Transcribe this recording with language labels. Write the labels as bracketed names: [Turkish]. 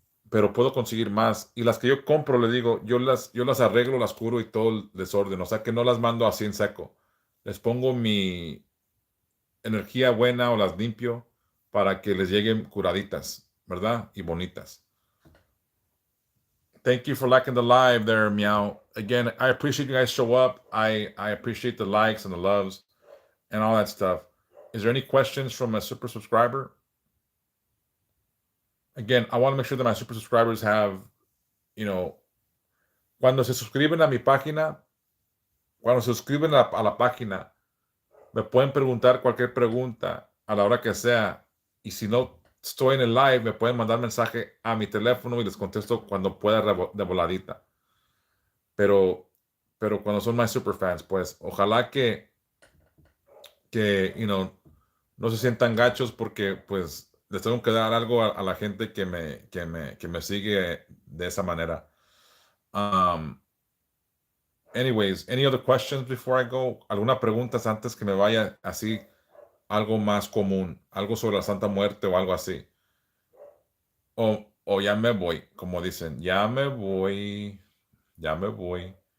[Spanish] Pero puedo conseguir más. Y las que yo compro, le digo, yo las arreglo, las curo y todo el desorden. O sea que no las mando así en seco. Les pongo mi energía buena o las limpio para que les lleguen curaditas, ¿verdad? Y bonitas. [English] Thank you for liking the live there, Meow. again, I appreciate you guys show up. I appreciate the likes and the loves and all that stuff. Is there any questions from a super subscriber? Again, I want to make sure that my super subscribers have, you know, [Spanish] cuando se suscriben a mi página, cuando se suscriben a la página, me pueden preguntar cualquier pregunta a la hora que sea. Y si no estoy en el live, me pueden mandar mensaje a mi teléfono y les contesto cuando pueda de voladita. Pero cuando son [English] my super fans, [Spanish] pues ojalá que no se sientan gachos porque pues les tengo que dar algo a la gente que me sigue de esa manera. [English] Anyways, any other questions before I go? [Spanish] ¿Alguna pregunta antes que me vaya así? Algo más común, algo sobre la Santa Muerte o algo así. O ya me voy, como dicen, ya me voy, ya me voy.